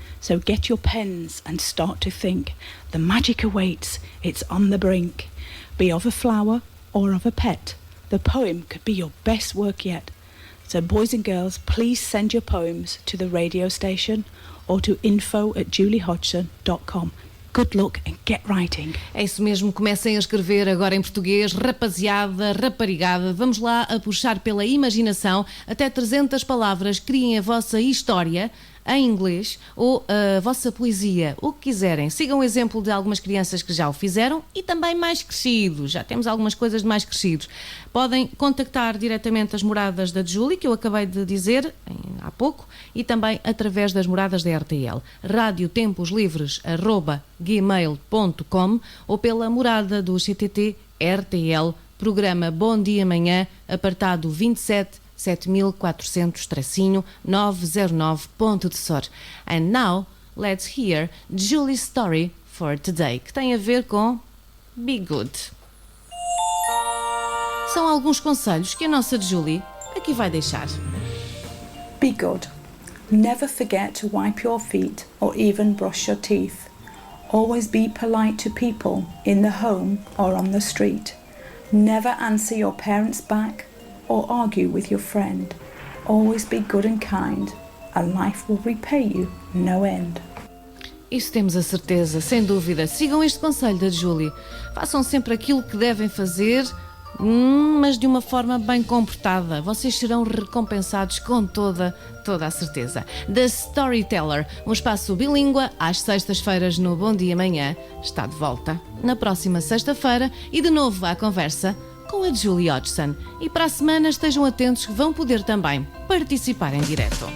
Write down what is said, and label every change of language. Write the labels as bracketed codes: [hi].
[en] So get your pens and start to think. The magic awaits, it's on the brink. Be of a flower or of a pet. The poem could be your best work yet. So, boys and girls, please send your poems to the radio station or to info@juliehodgson.com. Good luck and get writing. [pt] É isso mesmo, comecem a escrever agora em português, rapaziada, raparigada. Vamos lá a puxar pela imaginação até 300 palavras, criem a vossa história em inglês ou a vossa poesia, o que quiserem. Sigam o exemplo de algumas crianças que já o fizeram e também mais crescidos. Já temos algumas coisas de mais crescidos. Podem contactar diretamente as moradas da Julie, que eu acabei de dizer há pouco, e também através das moradas da RTL. radiotemposlivres@gmail.com ou pela morada do CTT RTL, programa Bom Dia Manhã, apartado 27 7400-909, Ponto de Sor. [en] And now, let's hear Julie's story for today, [pt] que tem a ver com [en] Be Good. [pt] São alguns conselhos que a nossa Julie aqui vai deixar. [en] Be good. Never forget to wipe your feet or even brush your teeth. Always be polite to people in the home or on the street. Never answer your parents back or argue with your friend. Always be good and kind, and life will repay you no end. [pt] Isso temos a certeza, sem dúvida. Sigam este conselho da Julie. Façam sempre aquilo que devem fazer, mas de uma forma bem comportada. Vocês serão recompensados com toda a certeza. The Storyteller, um espaço bilíngue às sextas-feiras no Bom Dia Manhã, está de volta na próxima sexta-feira e de novo à conversa com a Julie Hodgson. E para a semana estejam atentos que vão poder também participar em direto.